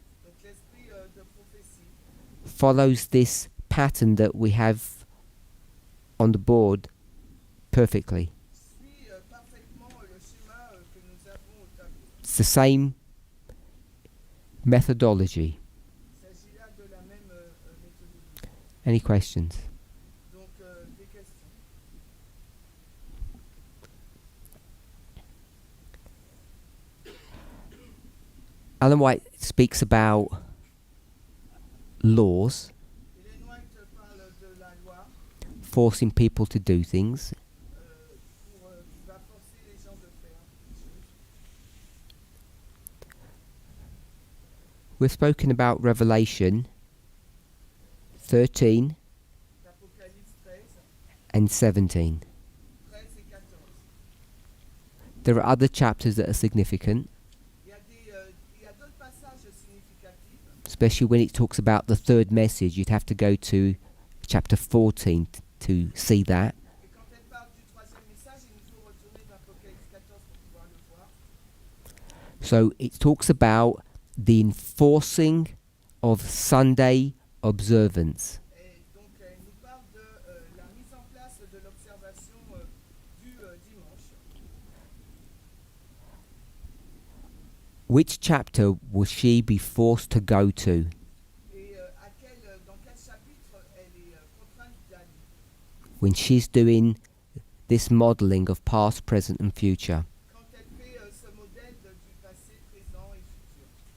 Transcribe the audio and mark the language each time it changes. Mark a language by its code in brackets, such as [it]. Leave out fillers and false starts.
[fr] donc l'esprit de prophétie, [en] follows this pattern that we have on the board perfectly. [fr] suit parfaitement le schéma que nous avons au tableau. [en] It's the same methodology. [fr] Il s'agit là de la même méthodologie. [en] Any questions? [fr] Donc, des questions. [en] Alan White speaks about laws [fr] Hélène White parle de la loi [en] forcing people to do things, [fr] qui va forcer les gens de faire des choses. [en] we've spoken about Revelation 13 [fr] L'Apocalypse 13, [en] and 17. [fr] 13 et 14. [en] There are other chapters that are significant, [fr] Il y a d'autres passages significatifs, [en] especially when it talks about the third message. You'd have to go to chapter 14 to see that. [fr] et quand elle parle du troisième message, il nous faut retourner dans l'Apocalypse 14 pour pouvoir le voir. [en] So it talks about the enforcing of Sunday observance. [fr] Et donc, elle nous parle de la mise en place de l'observation du dimanche. [en] Which chapter will she be forced to go to? [fr] Et dans quel chapitre elle est contrainte d'aller [en] When she's doing this modeling of past, present and future. [fr] quand elle fait ce modèle du passé, présent et futur.